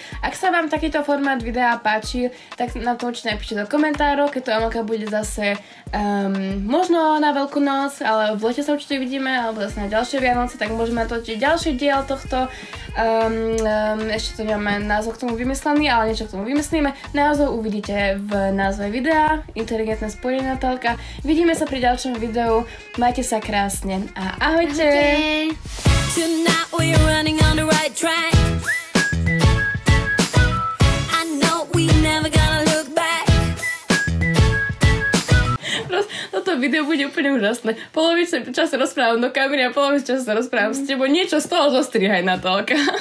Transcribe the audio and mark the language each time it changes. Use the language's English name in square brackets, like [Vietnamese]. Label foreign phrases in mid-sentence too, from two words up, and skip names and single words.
[Slovak] Ak sa vám takýto formát videa páči, tak na to určite napíšte do komentárov, keď to Amálka bude zase možno na Veľkú noc, ale v lete sa určite vidíme, alebo zase na ďalšie Vianoce, tak môžeme natočiť ďalší diel tohto. Ešte to nemáme názov k tomu vymyslený, ale niečo k tomu vymyslíme. Názov uvidíte v názve videa, inteligentné spojenie Natálka. Vidíme sa pri ďalšom videu, majte sa krásne a ahojte! [English] Tonight we're running on the right track. I know we never gonna look back. [Slovak] Toto video bude úplne úžasné. Polovicu času rozprávam do kamery a polovicu času sa rozprávam s tebou. Niečo z toho zostrihaj, Natálka.